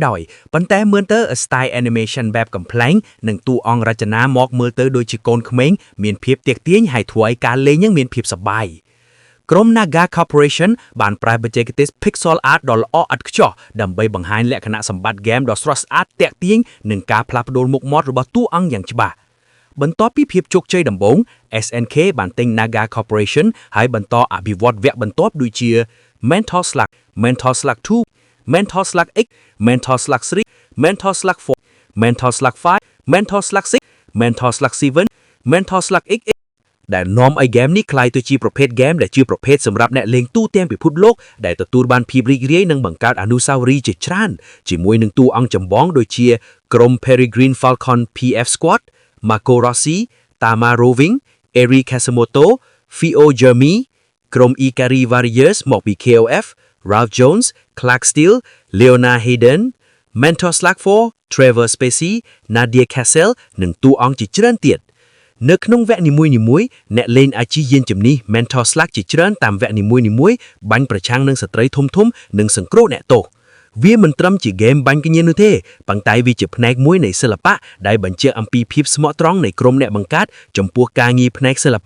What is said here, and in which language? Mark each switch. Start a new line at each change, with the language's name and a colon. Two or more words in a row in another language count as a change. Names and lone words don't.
Khmer: ដោយប៉ុន្តែមើលទៅ
English: style animation
Khmer: បែបកំ pl ែងនិងតួអង្គរចនាមកមើលទៅដូចជាកូនក្មេងមានភាពទាក់ទាញហើយធ្វើឲ្យការលេងមានភាពសប្បាយក្រុម Naga Corporation បានប្រើបច្ចេកទេស
English: Pixel Art
Khmer: ដ៏ល្អឥតខ្ចោះដើម្បីបង្ហាញលក្ខណៈសម្បត្តិហ្គេមដ៏ស្រស់ស្អាតទាក់ទាញនិងការផ្លាស់ប្ដូរមុខមាត់របស់តួអង្គយ៉ាងច្បាស់បន្ទាប់ពីភាពជោគជ័យដំបូង SNK បានទិញ Naga Corporation ហើយបន្តអភិវឌ្ឍវគ្គបន្ទាប់ដូចជា Mental Slack, Mental Slack 2, Mental Slack X, Mental Slack 3, Mental Slack 4, Mental Slack 5, Mental Slack 6, Mental Slack 7, Mental Slack X ដែលនាំឲ្យហ្គេមនេះក្លាយទៅជាប្រភេទហ្គេមដែលជាប្រភេទសម្រាប់អ្នកលេងទូទាំងពិភពលោកដែលទទួលបានភាពរីករាយនិងបង្កើតអនុស្សាវរីយ៍ជាច្រើនជាមួយនឹងតួអង្គចម្បងដូចជាក្រុម Peregrine Falcon PF Squad, Marco Rossi, Tama Roving, Eri Kasamoto, Fio Jeremy, ក្រុម Ikari Warriors មកពី KOF, Ralph Jones, Clark Steele, Leona Hayden, Mental Slack 4, Trevor Spacey, Nadia Cassell និងតួអង្គជាច្រើនទៀតនៅក្នុងវគ្គនីមួយៗអ្នកលេងអាចជិះយានជំនិះ Mental Slack ជាច្រើនតាមវគ្គនីមួយៗបាញ់ប្រឆាំងនឹងសត្រូវ ធំៗនិងសង្គ្រោះអ្នកទោសវាមិនត្រឹមជាហ្គេមបាញ់គ្នានោះទេប៉ុន្តែវាជាផ្នែកមួយនៃសិល្បៈដែលបញ្ជាក់អំពីភាពស្មោះត្រង់នៃក្រុមអ្នកបង្កើតចំពោះការងារផ្នែកសិល្បៈ